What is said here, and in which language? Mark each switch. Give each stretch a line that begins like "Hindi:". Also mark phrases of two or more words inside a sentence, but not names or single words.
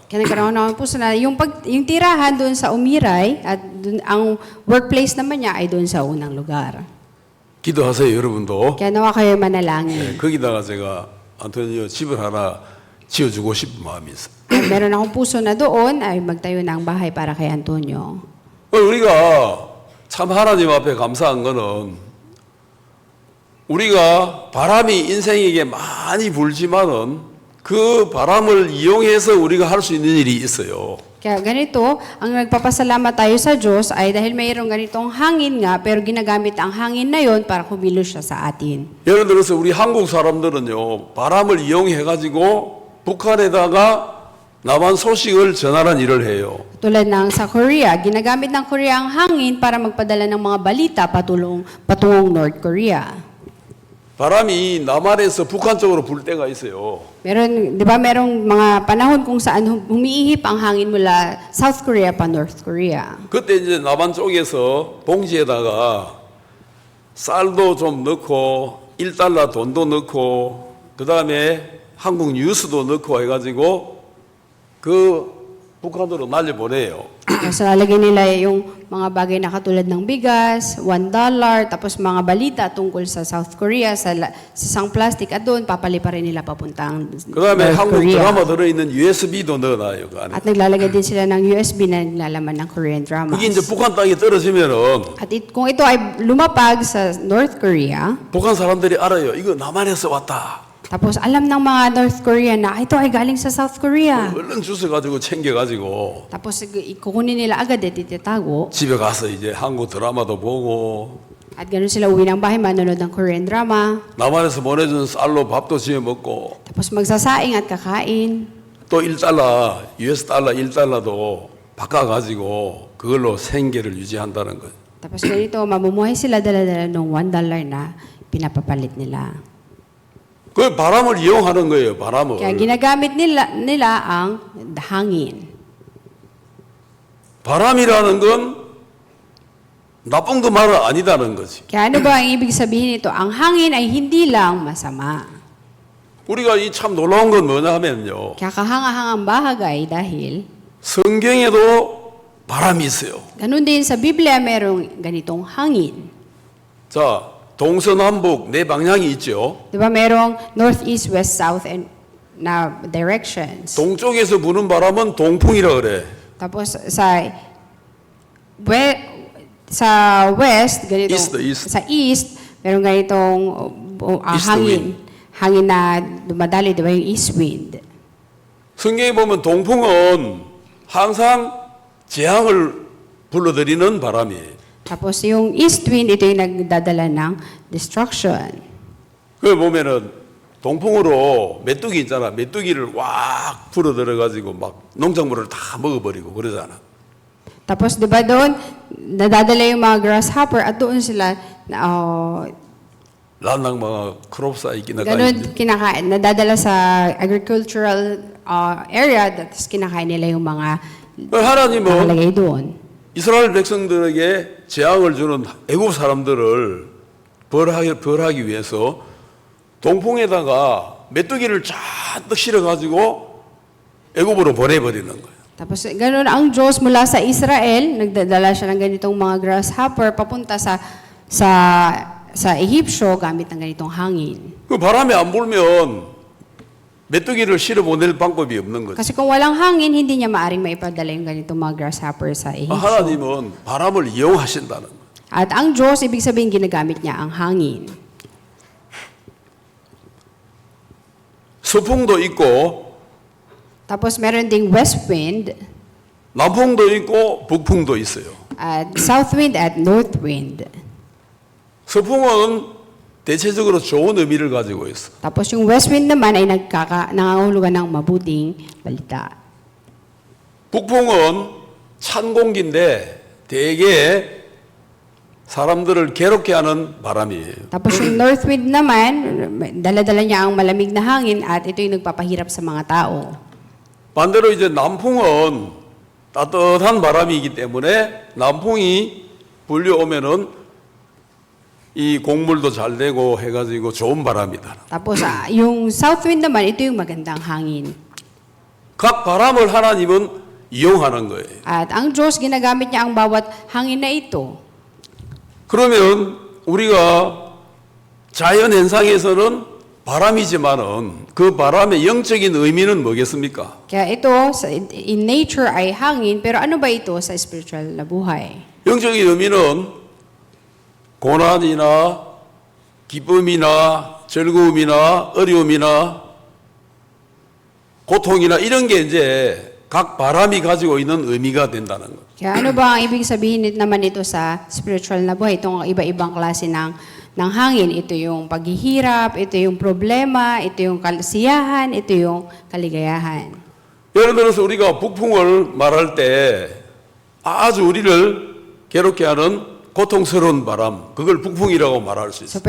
Filipino: Kaya nagkaroon ako ng puso na yung tirahan doon sa Umiray at doon, ang workplace naman niya ay doon sa unang lugar.
Korean: 기도하세요 여러분도.
Filipino: Kaya nawa kayo manalangin.
Korean: 거기다가 제가 안토니오 집을 하나 지어주고 싶은 마음이 있어요.
Filipino: At meron akong puso na doon ay magtayo ng bahay para kay Antonio.
Korean: 우리가 참 하나님 앞에 감사한 거는 우리가 바람이 인생에게 많이 불지만은 그 바람을 이용해서 우리가 할 수 있는 일이 있어요.
Filipino: Kaya ganito, ang nagpapasalamat tayo sa Diyos ay dahil mayroong ganitong hangin nga, pero ginagamit ang hangin na yon para kumilos siya sa atin.
Korean: 예를 들어서 우리 한국 사람들은요, 바람을 이용해가지고 북한에다가 남한 소식을 전하는 일을 해요.
Filipino: Tulad ng sa Korea, ginagamit ng Korea ang hangin para magpadala ng mga balita patungong North Korea.
Korean: 바람이 남한에서 북한 쪽으로 불 때가 있어요.
Filipino: Meron, di ba merong mga panahon kung saan humiihip ang hangin mula South Korea pa North Korea.
Korean: 그때 이제 남한 쪽에서 봉지에다가 쌀도 좀 넣고 1달러 돈도 넣고 그 다음에 한국 뉴스도 넣고 해가지고 그 북한으로 날려보내요.
Filipino: Kasi lalagyan nila yung mga bagay na katulad ng bigas, $1, tapos mga balita tungkol sa South Korea, sa isang plastic, at doon papalipa rin nila papuntang
Korean: 그 다음에
Filipino: North
Korean: 한국
Filipino: Korea.
Korean: 드라마 들어있는 USB도 넣어놔요. 그 안에.
Filipino: At naglalagay din sila ng USB na naglalaman ng
English: Korean dramas.
Korean: 그게 이제 북한 땅에 떨어지면은
Filipino: At kung ito ay lumapag sa North Korea,
Korean: 북한 사람들이 알아요. 이거 남한에서 왔다.
Filipino: tapos alam ng mga North Korean na ito ay galing sa South Korea.
Korean: 얼른 주워가지고 챙겨가지고
Filipino: Tapos kukunin nila agad at itatago.
Korean: 집에 가서 이제 한국 드라마도 보고
Filipino: At ganoon sila uwi ng bahay, manonood ng
English: Korean drama.
Korean: 남한에서 보내준 쌀로 밥도 지어 먹고
Filipino: Tapos magsasaing at kakain.
Korean: 또 1달러, US 달러 1달러도 바꿔가지고 그걸로 생계를 유지한다는 거예요.
Filipino: Tapos ganito, mamumuhay sila dala-dala ng $1 na pinapapalit nila.
Korean: 그 바람을 이용하는 거예요. 바람을.
Filipino: Kaya ginagamit nila ang hangin.
Korean: 바람이라는 건 나쁜 거 말은 아니다는 거지.
Filipino: Kaya ano ba ang ibig sabihin nito? Ang hangin ay hindi lang masama.
Korean: 우리가 이 참 놀라운 건 뭐냐 하면요.
Filipino: Kaya kahangahangang bahagay dahil
Korean: 성경에도 바람이 있어요.
Filipino: ganun din sa Biblia merong ganitong hangin.
Korean: 자, 동서남북 네 방향이 있죠.
Filipino: Di ba merong
English: north, east, west, south and
Filipino: na directions.
Korean: 동쪽에서 부는 바람은 동풍이라 그래.
Filipino: Tapos sa west, ganito, East. sa east, merong ganitong East hangin. Hangin na dumadali, di ba yung
English: east wind.
Korean: 성경에 보면 동풍은 항상 재앙을 불러들이는 바람이에요.
Filipino: Tapos yung
English: east wind,
Filipino: ito yung nagdadala ng destruction.
Korean: 그 보면은 동풍으로 메뚜기 있잖아. 메뚜기를 왁 불어들여가지고 막 농작물을 다 먹어버리고 그러잖아.
Filipino: Tapos, di ba doon, nadadala yung mga grasshopper at doon sila, 란낭 mga 크롭사이 ganun kinakain, nadadala sa
English: agricultural area,
Filipino: tapos kinakain nila yung mga
Korean: 하나님은
Filipino: nakalagay doon.
Korean: 이스라엘 백성들에게 재앙을 주는 애굽 사람들을 벌하기 위해서 동풍에다가 메뚜기를 잔뜩 실어가지고 애굽으로 보내버리는 거예요.
Filipino: Tapos ganoon ang Diyos mula sa Israel, nagdadala siya ng ganitong mga grasshopper papunta sa Ehipsyo gamit ng ganitong hangin.
Korean: 그 바람이 안 불면 메뚜기를 실어 보낼 방법이 없는 거죠.
Filipino: Kasi kung walang hangin, hindi niya maaring maipadala yung ganitong mga grasshopper sa Ehipsyo.
Korean: 하나님은 바람을 이용하신다는 거예요.
Filipino: At ang Diyos, ibig sabihin ginagamit niya ang hangin.
Korean: 서풍도 있고
Filipino: Tapos meron ding
English: west wind,
Korean: 남풍도 있고 북풍도 있어요.
Filipino: at
English: south wind
Filipino: at
English: north wind.
Korean: 서풍은 대체적으로 좋은 의미를 가지고 있어.
Filipino: Tapos yung
English: west wind
Filipino: naman ay nangangahulugan ng mabuting balita.
Korean: 북풍은 찬 공기인데 대개 사람들을 괴롭게 하는 바람이에요.
Filipino: Tapos yung
English: north wind
Filipino: naman, dala-dala niya ang malamig na hangin at ito yung nagpapahirap sa mga tao.
Korean: 반대로 이제 남풍은 따뜻한 바람이기 때문에 남풍이 불려오면은 이 곡물도 잘 되고 해가지고 좋은 바람이다.
Filipino: Tapos yung
English: south wind
Filipino: naman, ito yung magandang hangin.
Korean: 각 바람을 하나님은 이용하는 거예요.
Filipino: At ang Diyos, ginagamit niya ang bawat hangin na ito.
Korean: 그러면 우리가 자연 현상에서는 바람이지만은 그 바람의 영적인 의미는 뭐겠습니까?
Filipino: Kaya ito,
English: in nature
Filipino: ay hangin, pero ano ba ito sa spiritual na buhay?
Korean: 영적인 의미는 고난이나 기쁨이나 즐거움이나 어려움이나 고통이나 이런 게 이제 각 바람이 가지고 있는 의미가 된다는 것.
Filipino: Kaya ano ba ang ibig sabihin naman ito sa spiritual na buhay? Itong iba-ibang klase ng hangin. Ito yung paghihirap, ito yung problema, ito yung kasiyahan, ito yung kaligayahan.
Korean: 예를 들어서 우리가 북풍을 말할 때 아주 우리를 괴롭게 하는 고통스러운 바람, 그걸 북풍이라고 말할 수 있어요.